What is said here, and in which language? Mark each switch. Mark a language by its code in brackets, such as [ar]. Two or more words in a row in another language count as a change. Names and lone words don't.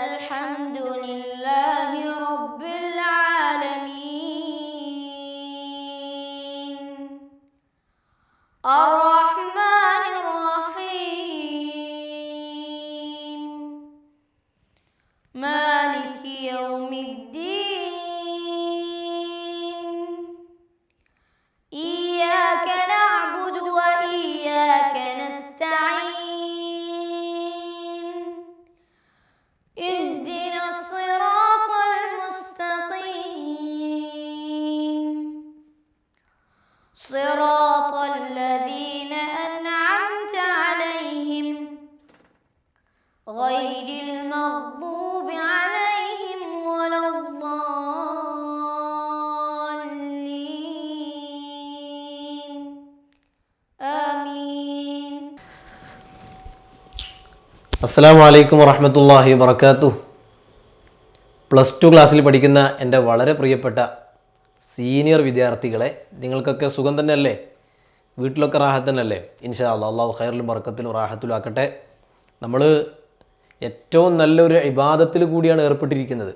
[ar] الحمد لله رب العالمين الرحمن الرحيم مالك يوم الدين إياك نعبد وإياك نستعين اهدنا الصراط المستقيم صراط الذين أنعمت عليهم غير المغضوب عليهم ولا الضالين آمين. السلام عليكم ورحمة الله وبركاته. [en] plus two [ml] ക്ലാസ്സിൽ പഠിക്കുന്ന എൻ്റെ വളരെ പ്രിയപ്പെട്ട സീനിയർ വിദ്യാർത്ഥികളെ, നിങ്ങൾക്കൊക്കെ സുഖം തന്നെയല്ലേ? വീട്ടിലൊക്കെ റാഹത്ത് തന്നെയല്ലേ? [ar] إن شاء الله [ml] അള്ളാഹു ഖൈറിലും ബർക്കത്തിലും റാഹത്തിലും ആക്കട്ടെ. നമ്മൾ ഏറ്റവും നല്ലൊരു ഇബാദത്തിൽ കൂടിയാണ് ഏർപ്പെട്ടിരിക്കുന്നത്.